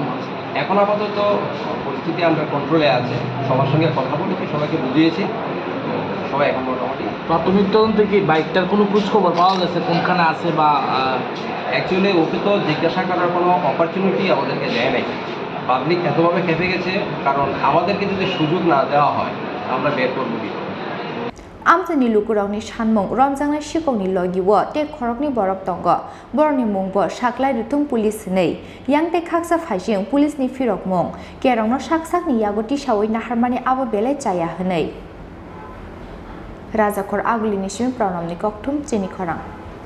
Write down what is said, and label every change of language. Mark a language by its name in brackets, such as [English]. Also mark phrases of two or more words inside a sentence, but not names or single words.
[Bangla] এখন আপাতত পরিস্থিতি আন্ডার কন্ট্রোলে আছে সবার সঙ্গে কথা বলেছি সবাইকে বুঝিয়েছি সবাই এখন মোটামুটি প্রাথমিক তদন্তে কি বাইকটার কোনো খোঁজখবর পাওয়া গেছে কোনখানে আছে বা অ্যাকচুয়ালি ওকে তো জিজ্ঞাসা করার কোনো অপরচুনিটি আমাদেরকে দেয় নাই পাবলিক এতভাবে খেপে গেছে কারণ আমাদেরকে যদি সুযোগ না দেওয়া হয় আমরা বের করবো কি [Kok Borok] Amchani lukurokni sanmung romjaknai Sikokni logiwo te khorokni borok tongo borni mungbo saklai rutung police nei yangte khaksa phaising police ni firok mung kerongno saksakni yago tisawai naharmani abo belai chaya hwnei Rajakor agulini sim pranamni kokthum Chini Khorang